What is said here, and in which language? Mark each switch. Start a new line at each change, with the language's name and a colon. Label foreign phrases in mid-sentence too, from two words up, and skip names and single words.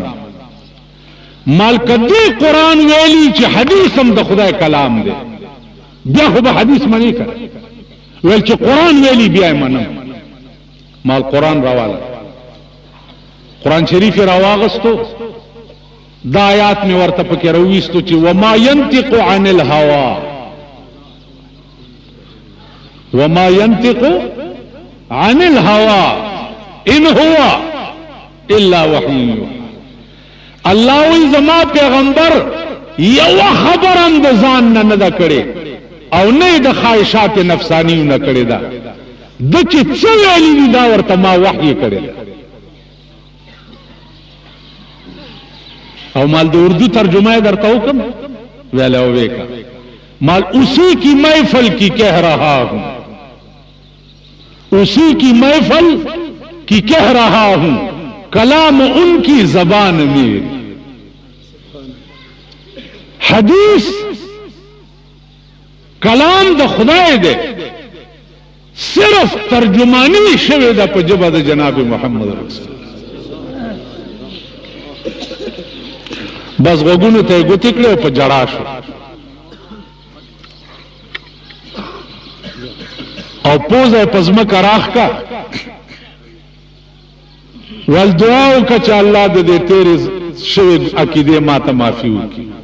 Pashto: مال کدی قرآن ویلی چې حدیث هم د خدای کلام دی، بیا خو به حدیث منی کړ. ویل چې قرآن ویلی بیا منم. مال قرآن راواله، قرآن شریف راواغستو، دا آیات می ورته پکې راوېستو چې
Arabic: وما ينطق عن الهوى، وما ينطق عن الهوى ان هو الا وحي يوحى.
Pashto: الله وی زما پیغمبر یو خبر اندزان نه دا کړي او نه د خواهشات نفسانی نه کړي، دا د چې څه ویلي دا ورته ما وحی کړي. او مال د اردو ترجمه درته وکم ویلا وېکا مال
Urdu: اسی کی محفل کی کہہ رہا ہوں، اسی کی محفل کی کہہ رہا ہوں، کلام ان کی زبان میری.
Pashto: حدیث کلام د خدای دے، صرف ترجمانی شوی دا په جبه د جناب محمد رسول. بس غوګونو ته ګوتې کړې او په جړا شو او پوزه په ځمکه راخ کا ول دعا وکړه چې الله دې تیرې شوی عقیدې ما ته معافي وکړي